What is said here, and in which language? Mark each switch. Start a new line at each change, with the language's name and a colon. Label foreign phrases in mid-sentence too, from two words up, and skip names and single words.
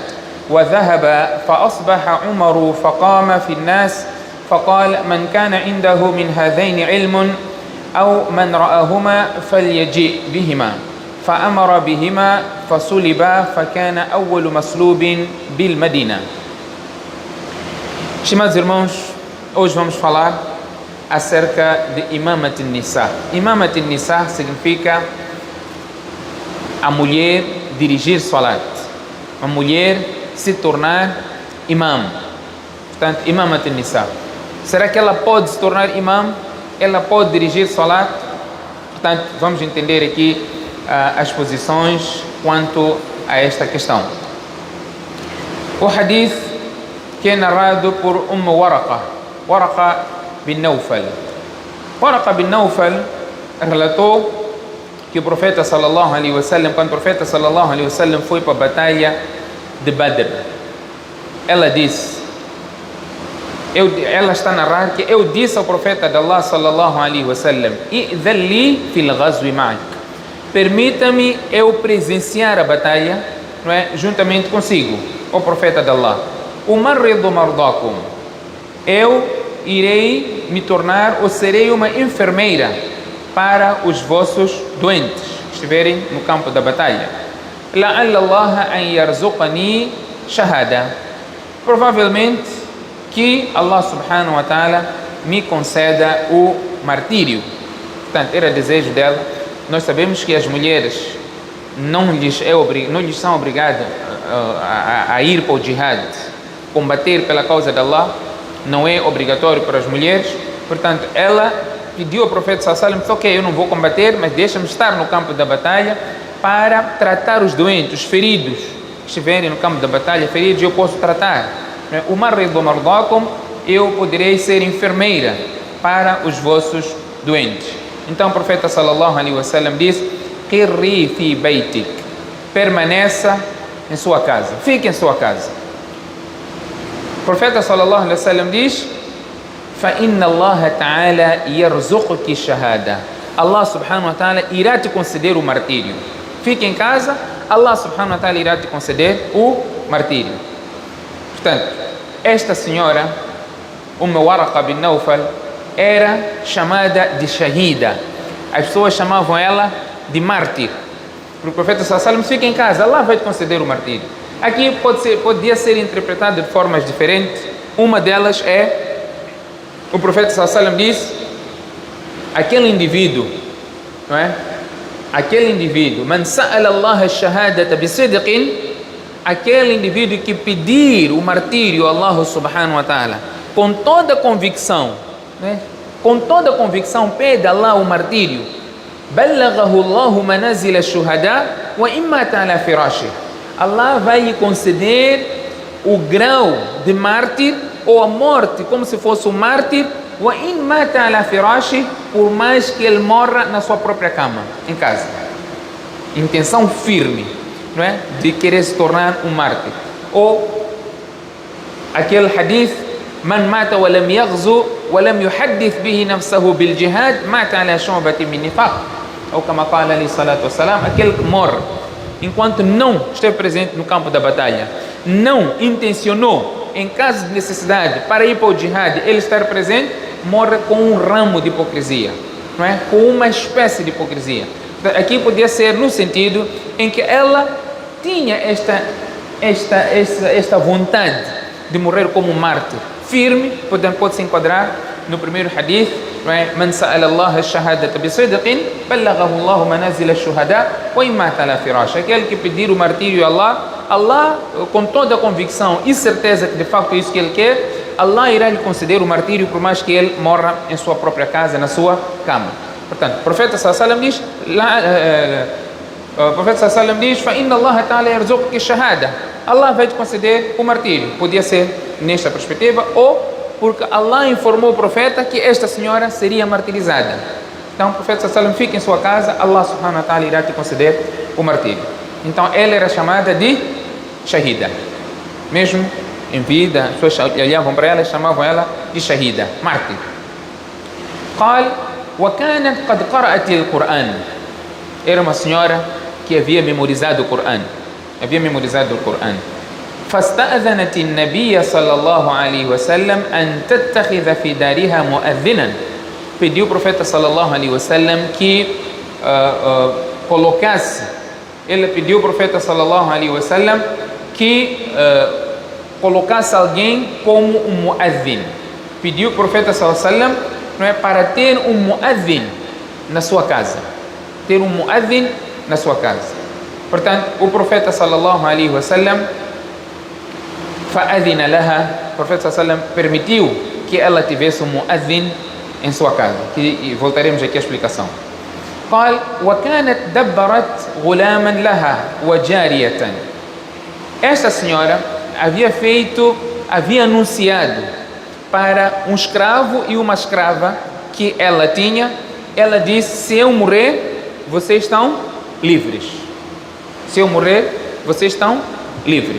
Arabic: وذهب فأصبح عمر فقام في الناس فقال: من كان عنده من هذين علم أو من رآهما فليجيء بهما. فأمر بهما فصلبا فكان أول مسلوب بالمدينة.
Portuguese: Estimados irmãos, hoje vamos falar acerca de
Arabic: إمامة النساء. إمامة النساء
Portuguese: significa a mulher dirigir salat, a mulher se tornar imam. Portanto,
Arabic: إمامة النساء.
Portuguese: Será que ela pode se tornar imam? Ela pode dirigir salat? Portanto, vamos entender aqui as posições quanto a esta questão. O hadith que é narrado por Waraqa bin Naufal. Waraqa bin Naufal relatou que o profeta
Arabic: صلى الله عليه وسلم,
Portuguese: quando o profeta
Arabic: صلى الله عليه وسلم
Portuguese: foi para a batalha de Badr, ela está a narrar que eu disse ao profeta de Allah
Arabic: صلى الله عليه وسلم: "ائذن لي في الغزو معك",
Portuguese: permita-me eu presenciar a batalha, não é, juntamente consigo, o profeta de Allah.
Arabic: أمرّض مرضاكم,
Portuguese: eu irei me tornar ou serei uma enfermeira para os vossos doentes que estiverem no campo da batalha.
Arabic: لعل الله أن يرزقني شهادة,
Portuguese: provavelmente que
Arabic: الله سبحانه وتعالى
Portuguese: me conceda o martírio. Portanto, era desejo dela. Nós sabemos que as mulheres não lhes são obrigadas a ir para o jihad, combater pela causa de Allah, não é obrigatório para as mulheres. Portanto, ela pediu ao profeta
Arabic: صلى الله عليه وسلم:
Portuguese: ok, eu não vou combater, mas deixa-me estar no campo da batalha para tratar os doentes, os feridos que estiverem no campo da batalha, feridos, eu posso tratar. O
Arabic: أمرّض مرضاكم,
Portuguese: eu poderei ser enfermeira para os vossos doentes. Então o profeta
Arabic: صلى الله عليه وسلم
Portuguese: diz:
Arabic: قرّي في بيتك,
Portuguese: permaneça em sua casa, fique em sua casa. O profeta
Arabic: صلى الله عليه وسلم
Portuguese: diz:
Arabic: فإن الله تعالى يرزقك شهادة, الله سبحانه وتعالى
Portuguese: irá te conceder o martírio. Fique em casa,
Arabic: الله سبحانه وتعالى
Portuguese: irá te conceder o martírio. Portanto, esta senhora, Waraqa bin Naufal, era chamada de Shahida. As pessoas chamavam ela de mártir. O profeta
Arabic: صلى الله عليه وسلم:
Portuguese: fica em casa, Allah vai te conceder o martírio. Aqui podia ser interpretado de formas diferentes. Uma delas é, o profeta
Arabic: صلى الله عليه وسلم
Portuguese: diz: aquele indivíduo, não é? Aquele indivíduo,
Arabic: من سأل الله الشهادة بصدق,
Portuguese: aquele indivíduo que pedir o martírio a
Arabic: الله سبحانه وتعالى
Portuguese: com toda convicção, né? Com toda convicção pede a Allah o martírio.
Arabic: بلغه الله منازل الشهداء وإن مات على فراشه,
Portuguese: Allah vai lhe conceder o grau de mártir ou a morte como se fosse um mártir,
Arabic: وإن مات على فراشه,
Portuguese: por mais que ele morra na sua própria cama, em casa. Intenção firme, não é? De querer se tornar um mártir. Ou aquele hadith:
Arabic: من مات ولم يغزو ولم يحدث به نفسه بالجهاد مات على شعبة من نفاق.
Portuguese: Ou como
Arabic: قال عليه الصلاة والسلام,
Portuguese: aquele que morre enquanto não esteve presente no campo da batalha, não intencionou, em caso de necessidade, para ir para o jihad, ele estar presente, morre com um ramo de hipocrisia, não é? Com uma espécie de hipocrisia. Aqui podia ser no sentido em que ela tinha esta vontade de morrer como um mártir, firme, pode se enquadrar no primeiro hadith,
Arabic: من سأل الله الشهادة بصدق بلغه الله منازل الشهداء وإن مات على فراشه.
Portuguese: Aquele que pedir o martírio a Allah, com toda a convicção e certeza que de facto é isso que ele quer, Allah irá lhe conceder o martírio por mais que ele morra em sua própria casa, na sua cama. Portanto, o profeta sallallahu diz,
Arabic: فإن الله تعالى يرزقك الشهادة.
Portuguese: Allah vai te conceder o martírio. Podia ser nesta perspectiva, ou porque Allah informou o profeta que esta senhora seria martirizada. Então o profeta sallallahu fica em sua casa,
Arabic: الله سبحانه وتعالى
Portuguese: irá te conceder o martírio. Então ela era chamada de shahida. Mesmo em vida, as pessoas olhavam para ela e chamavam ela de shahida, mártir.
Arabic: قال وكانت قد قرأت القرآن.
Portuguese: Era uma senhora que havia memorizado o Corão.
Arabic: فاستأذنت النبي صلى الله عليه وسلم أن تتخذ في دارها مؤذنا.
Portuguese: Pediu o profeta
Arabic: صلى الله عليه وسلم
Portuguese: que colocasse. Ele pediu o profeta
Arabic: صلى الله عليه وسلم
Portuguese: que colocasse alguém como um muazzin. Pediu o profeta
Arabic: صلى الله عليه وسلم,
Portuguese: não é, para ter um muazzin na sua casa. Ter um muazzin na sua casa. Portanto, o profeta
Arabic: صلى الله عليه وسلم فأذن لها,
Portuguese: o profeta sallallahu permitiu que ela tivesse um muazzin em sua casa. E voltaremos aqui à explicação.
Arabic: قال وكانت دبرت غلاما لها وجارية.
Portuguese: Esta senhora havia anunciado para um escravo e uma escrava que ela tinha. Ela disse: se eu morrer, vocês estão livres. Se eu morrer, vocês estão livres.